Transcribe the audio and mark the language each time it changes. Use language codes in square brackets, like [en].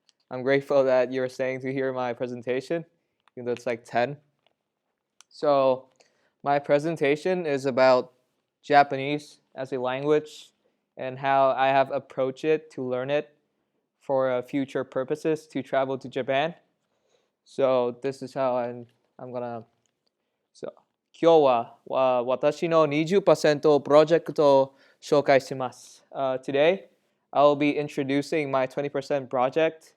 [en] I'm grateful that you're staying to hear my presentation, even though it's like 10. So my presentation is about Japanese as a language and how I have approached it to learn it for future purposes to travel to Japan. So this is how I'm gonna. [ja] So 今日は私の20%プロジェクトを紹介します。 [en] Today, I will be introducing my 20% project.